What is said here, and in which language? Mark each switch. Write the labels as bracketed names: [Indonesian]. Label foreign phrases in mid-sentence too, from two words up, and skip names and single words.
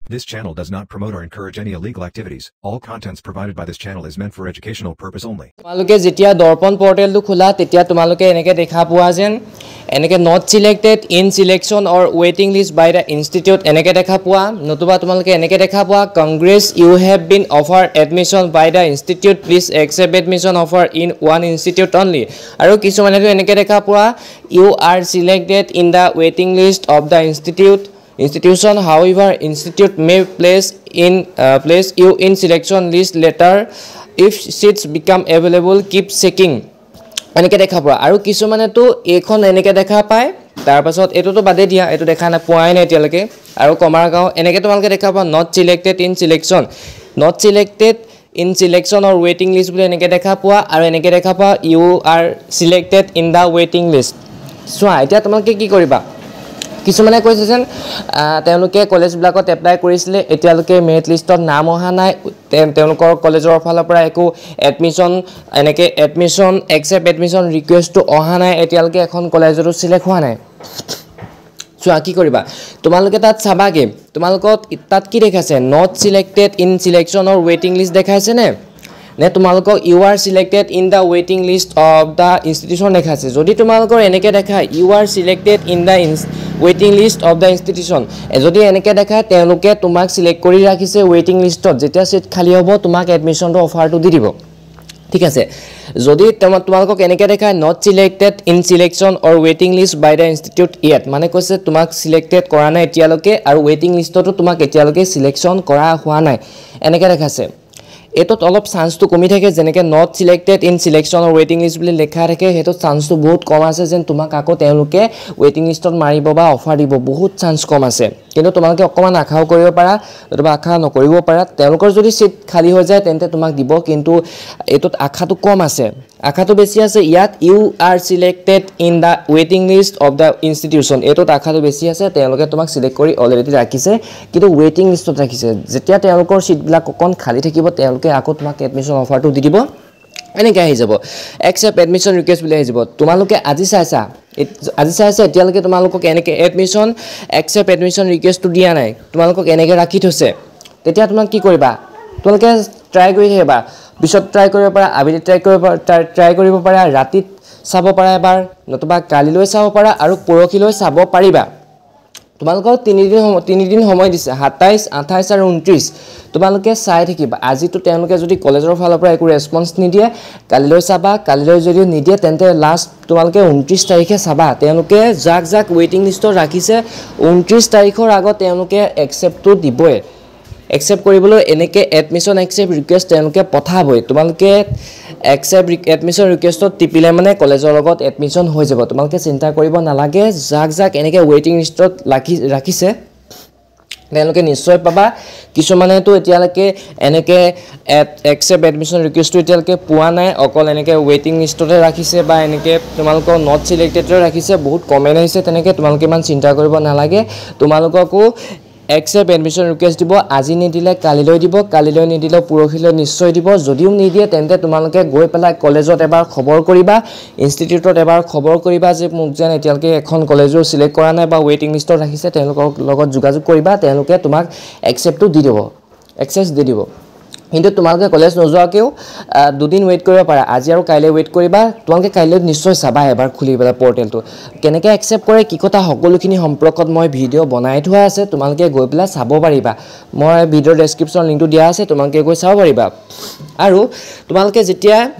[English] This channel does not promote or encourage any illegal activities. All contents provided by this channel is meant for educational purpose only. [Assamese] তোমালোকে যেতিয়া দৰ্পণ পৰ্টেলটো খোলা তেতিয়া তোমালোকে এনেকে দেখা পোৱা যেন এনেকে [English] not selected in selection or waiting list by the institute [Assamese] এনেকে দেখা পোৱা নতুবা তোমালোকে এনেকে দেখা পোৱা [English] congress you have been offered admission by the institute please accept admission offer in one institute only [Assamese] আৰু কিছুমানেটো এনেকে দেখা পোৱা [English] you are selected in the waiting list of the institution however institute may place you in selection list later if seats become available keep checking [Assamese] এনেকে দেখা পোৱা আৰু কিছুমানেটো এখন এনেকে দেখা পায় তাৰ পাছত এটোটো বাদে দিয়া এটো দেখা না পোৱাই নাই এতিয়ালৈকে আৰু কমাৰগাঁও এনেকে তোমালোকে দেখা পোৱা [English] not selected in selection or waiting list [Assamese] বুলি এনেকে দেখা পোৱা আৰু এনেকে দেখা পোৱা [English] you are selected in the waiting list [Assamese] চোৱা এতিয়া তোমালোকে কি কৰিবা কিছুমানে কৈছে যেন তেওঁলোকে কলেজ ব্লকত এপ্লাই কৰিছিলে এতিয়ালৈকে মেৰিট লিষ্টত নাম অহা নাই তেওঁলোকৰ কলেজৰ ফালৰ পৰা একো এডমিশন এক্সেপ্ট এডমিশন ৰিকুৱেষ্টটো অহা নাই এতিয়ালৈকে এখন কলেজৰো সিলেক্ট হোৱা নাই চোৱা কি কৰিবা তোমালোকে তাত চাবাগে তোমালোকক তাত কি দেখাইছে [English] not selected in selection or waiting list [Assamese] দেখাইছে নে তোমালোকক [English] you are selected in the waiting list of the institution [Assamese] দেখাইছে যদি তোমালোকৰ এনেকে দেখা [English] you are selected in the waiting list of the institution [Assamese] যদি এনেকে দেখা তেওঁলোকে তোমাক সিলেক্ট কৰি ৰাখিছে [English] waiting list [Assamese] ত যেতিয়া সিট খালি হ'ব তোমাক এডমিশনটো অফাৰটো দি দিব ঠিক আছে যদি তোমালোকক এনেকে দেখা [English] not selected in selection or waiting list by the institute yet [Assamese] মানে কৈছে তোমাক সিলেক্টেড কৰা নাই এতিয়ালৈকে আৰু [English] waiting list [Assamese] তো তোমাক এতিয়ালৈকে সিলেকশন কৰা হোৱা নাই এনেকে দেখাছে এটোত অলপ চান্সটো কমি থাকে যেনেকে [English] not selected in selection or waiting list [Assamese] বুলি লেখা থাকে হেটো চান্সটো বহুত কম আছে যেন তোমাক আকৌ তেওঁলোকে [English] waiting list [Assamese] ত মাৰিব বা অফাৰ দিব বহুত চান্স কম আছে কিন্তু তোমালোকে অকমান আশাও কৰিব পাৰা অথবা আশা নকৰিব পাৰা তেওঁলোকৰ যদি সিট খালি হৈ যায় তেন্তে তোমাক দিব কিন্তু এটোত আশাটো কম আছে আশাটো বেছি আছে ইয়াত [English] you are selected in the waiting list of the institution [Assamese] এটোত আশাটো বেছি আছে তেওঁলোকে তোমাক সিলেক্ট কৰি অলৰেডি ৰাখিছে কিন্তু [English] waiting list [Assamese] ত ৰাখিছে যেতিয়া তেওঁলোকৰ সিটবিলাক অকন খালি থাকিব তেওঁলোকে আকৌ তোমাক এডমিশন অফাৰটো দি দিব এনেকৈ আহি যাব [English] accept admission request [Assamese] বুলি আহি যাব তোমালোকে আজি চাইছা এতিয়ালৈকে তোমালোকক এনেকৈ [English] admission accept admission request [Assamese] টো দিয়া নাই তোমালোকক এনেকৈ ৰাখি থৈছে তেতিয়া তোমাক কি কৰিবা তোমালোকে ট্ৰাই কৰি থাকিবা পিছত ট্ৰাই কৰিব পাৰা আবেলি ট্ৰাই কৰিব পাৰা ৰাতি চাব পাৰা এবাৰ নতুবা কালিলৈ চাব পাৰা আৰু পৰখিলৈ চাব পাৰিবা তোমালোকক 3 দিন সময় দিছে 27 28 আৰু 29 তোমালোকে চাই থাকিবা আজিটো তেওঁলোকে যদি কলেজৰ ফালৰ পৰা একো ৰেসপন্স নিদিয়ে কালিলৈ চাবা কালিলৈ যদি নিদিয়ে তেন্তে লাষ্ট তোমালোকে 29 তাৰিখে চাবা তেওঁলোকে জাক ৱেটিং লিষ্টত ৰাখিছে 29 তাৰিখৰ আগত তেওঁলোকে একচেপ্টটো দিবই accept কৰিবলৈ এনেকে [English] admission accept request [Assamese] তেওঁলোকে পঠাবই তোমালোকে [English] accept admission request [Assamese] ত টিপিলে মানে কলেজৰ লগত admission হৈ যাব তোমালোকে চিন্তা কৰিব নালাগে জাক এনেকে [English] waiting list [Assamese] ত ৰাখিছে তেওঁলোকে নিশ্চয় পাবা কিছুমানেটো এতিয়ালৈকে এনেকে [English] accept admission request [Assamese] টো এতিয়ালৈকে পোৱা নাই অকল এনেকে [English] waiting list [Assamese] তে ৰাখিছে বা এনেকে তোমালোকক [English] not selected [Assamese] ৰাখিছে বহুত কমেন্ট আহিছে তেনেকে তোমালোকে ইমান চিন্তা কৰিব নালাগে তোমালোককো accept [English] admission request [Assamese] দিব আজি নিদিলে কালিলৈ দিব কালিলৈ নিদিলে পৰখিলৈ নিশ্চয় দিব যদিও নিদিয়ে তেন্তে তোমালোকে গৈ পেলাই কলেজত এবাৰ খবৰ কৰিবা ইনষ্টিটিউটত এবাৰ খবৰ কৰিবা যে মোক যেন এতিয়ালৈকে এখন কলেজৰ সিলেক্ট কৰা নাই বা ৱেটিং লিষ্টত ৰাখিছে তেওঁলোকৰ লগত যোগাযোগ কৰিবা তেওঁলোকে তোমাক acceptটো দি দিব access দি দিব কিন্তু তোমালোকে কলেজ নযোৱাকেও দুদিন ওয়েট কৰিব পাৰা আজি আৰু কাইলৈ ওয়েট কৰিবা তোমালোকে কাইলৈ নিশ্চয় চাবা এবাৰ খুলি পেলা পৰ্টেলটো কেনেকৈ একচেপ্ট কৰে কি কথা সকলোখিনি সম্পৰ্কত মই ভিডিও বনাই থোৱা আছে তোমালোকে গৈ পেলা চাব পাৰিবা মই ভিডিও ডেসক্ৰিপচন লিংকটো দিয়া আছে তোমালোকে গৈ চাব পাৰিবা আৰু তোমালোকে যেতিয়া